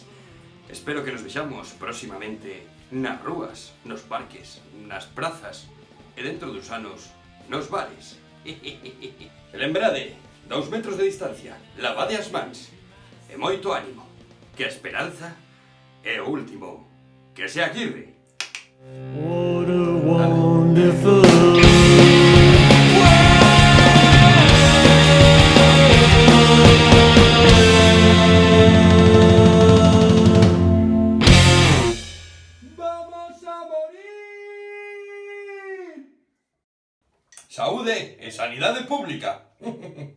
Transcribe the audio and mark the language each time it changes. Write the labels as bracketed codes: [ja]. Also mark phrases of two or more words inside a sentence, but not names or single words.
[gl] Espero que nos vexamos próximamente nas rúas, nos parques, nas prazas e dentro dos anos, nos bares. E lembrade, 2 metros de distancia, lavade as mans e moito ánimo, que a esperanza é o último que se aguirre. [en] What a wonderful [es] Vamos a morir! [gl] Saúde e sanidade pública.